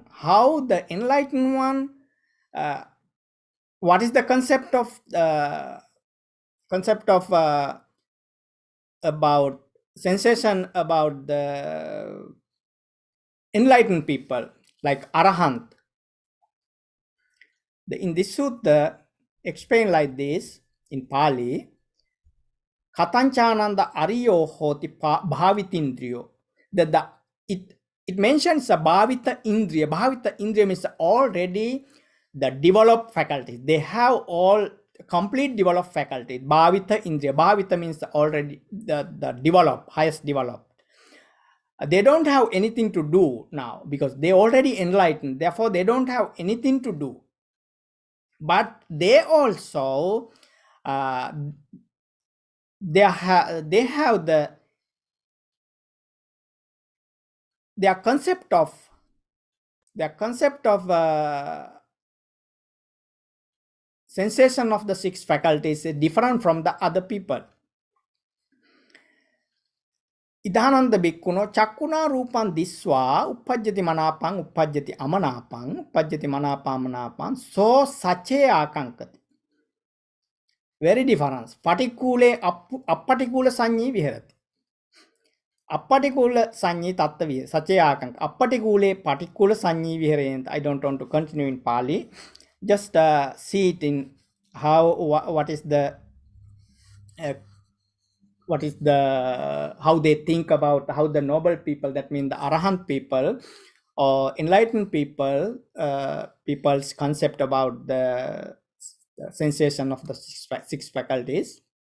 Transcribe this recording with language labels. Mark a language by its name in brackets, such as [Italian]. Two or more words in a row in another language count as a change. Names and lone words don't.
[English] How the enlightened one, what is the concept of about sensation about the enlightened people like Arahant? In this sutta explained like this in Pali, [Pali] Katanchananda Ariyo hoti bhavitindriyo. [English] It mentions a [Pali] bhavita indriya. Bhavita indriya [English] means already the developed faculties. They have all complete developed faculties. [Pali] Bhavita indriya. [English] Bhavita means already the developed, highest developed. They don't have anything to do now because they already enlightened. Therefore, they don't have anything to do. But they also they have their concept of sensation of the six faculties is different from the other people. [Pali] Idhananda bhikkhuno chakkuna rupan diswa uppajjati manapang uppajjati amanapang uppajjati manapang manapang so sache akankati. [English] Very different. [Pali] Patikule appatikula sanyi viharati. Appatikula sanyi tatta viharati. Sache akank. Appatikule patikula sanyi viharati. [English] I don't want to continue in Pali. Just see it in how what is the how they think about how the noble people, that means the Arahant people or enlightened people, people's concept about the sensation of the six faculties.